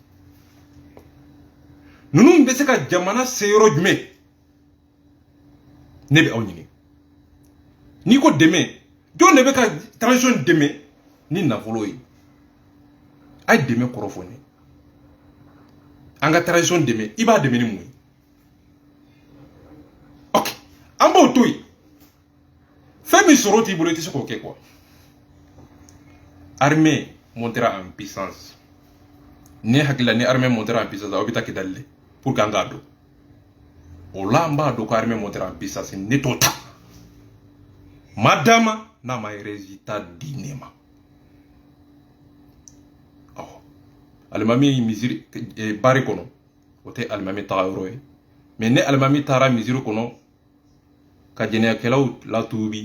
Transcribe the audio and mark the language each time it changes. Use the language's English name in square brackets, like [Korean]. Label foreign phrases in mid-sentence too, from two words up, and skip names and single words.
[Bambara] ninnu bɛ se ka jamana se yɔrɔ jumɛn ne bɛ aw ɲini n'i ko dɛmɛ jɔn de bɛ ka transition dɛmɛ ni nafolo ye a ye dɛmɛ kɔrɔ fɔ n ye an ka transition dɛmɛ i b'a dɛmɛ ni mun ye ok an b'o to yen fɛn min sɔrɔ t'i bolo i tɛ se k'o kɛ quoi [French] armée montera en puissance [Bambara] ne hakili la ni [French] armée montera en puissance [Bambara] aw bɛ taa Kidali de [French] pour que [Bambara] an k'a dɔn o la an b'a dɔn ko [French] armée montera en puissance [Bambara] ne t'o ta madama n'a ma résultat di ne ma awɔ alimami misiri bari kɔnɔ o tɛ alimami taga yɔrɔ ye mais ne alimami taara misiri kɔnɔ ka jɛnɛyakɛlaw latuubi